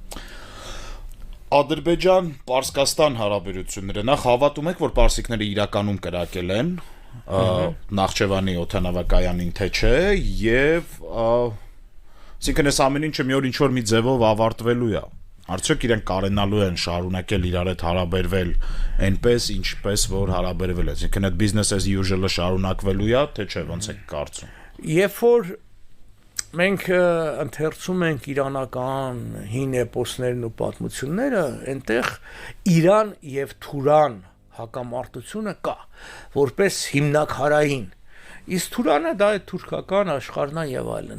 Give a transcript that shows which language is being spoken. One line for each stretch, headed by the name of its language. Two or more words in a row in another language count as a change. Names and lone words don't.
Armenian: Ադրբեջան-Պարսկաստան հարաբերությունները նախ հավատում եք, որ պարսիկները իրականում կրակել են Նախճեվանի օդանավակայանին թե չէ եւ այսինքն այս ամեն ինչը մի օր ինչ որ մի ձևով ավարտվելու է արդյոք իրենք կարենալու են շարունակել իրար հետ հարաբերվել այնպես ինչպես որ հարաբերվել է այսինքն այդ
English: business as usual-
Armenian: ը շարունակվելու է թե չէ ոնց եք կարծում երբ որ մենք ընթերցում ենք իրանական հին էպոսներն ու պատմությունները այնտեղ Իրան եւ Թուրան հակամարտությունը կա որպես հիմնակարային իսկ Թուրանը դա է թուրքական աշխարհն է եւ այլն